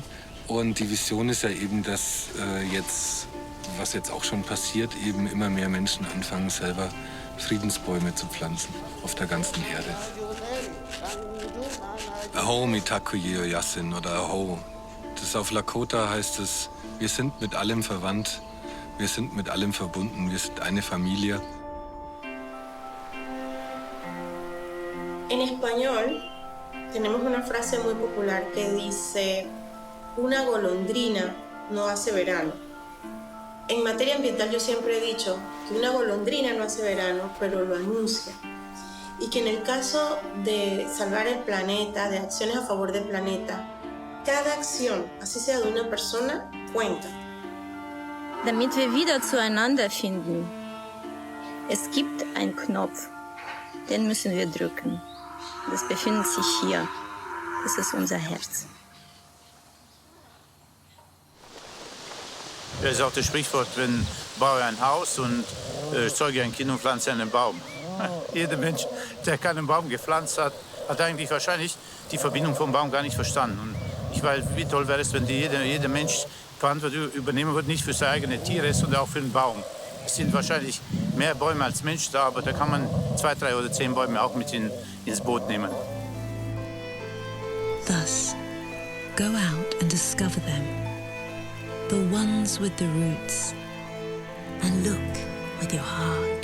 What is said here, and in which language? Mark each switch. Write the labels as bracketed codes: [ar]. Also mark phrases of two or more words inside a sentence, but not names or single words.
[de] Und die Vision ist ja eben, dass was jetzt auch schon passiert, eben immer mehr Menschen anfangen, selber Friedensbäume zu pflanzen auf der ganzen Erde. [lkt] Aho mitakuye yasin oder Aho. [de] Das auf Lakota heißt es, wir sind mit allem verwandt, wir sind mit allem verbunden, wir sind eine Familie. [es] En español tenemos una frase muy popular que dice: una golondrina no hace verano. En materia ambiental yo siempre he dicho que una golondrina no hace verano, pero lo anuncia. Y que en el caso de salvar el planeta, de acciones a favor del planeta, cada acción, así sea de una persona, cuenta. [de] Damit wir wieder zueinander finden. Es gibt einen Knopf, den müssen wir drücken. Das befindet sich hier. Das ist unser Herz. Es ist auch das Sprichwort, wenn baue ein Haus und zeuge ein Kind und pflanze einen Baum. Jeder Mensch, der keinen Baum gepflanzt hat, hat eigentlich wahrscheinlich die Verbindung vom Baum gar nicht verstanden. Und ich weiß, wie toll wäre es, wenn jeder Mensch Verantwortung übernehmen würde, nicht für seine eigenen Tiere, sondern auch für den Baum. Es sind wahrscheinlich mehr Bäume als Menschen da, aber da kann man 2, 3 oder 10 Bäume auch mit ins Boot nehmen. [en] Thus, go out and discover them, the ones with the roots, and look with your heart.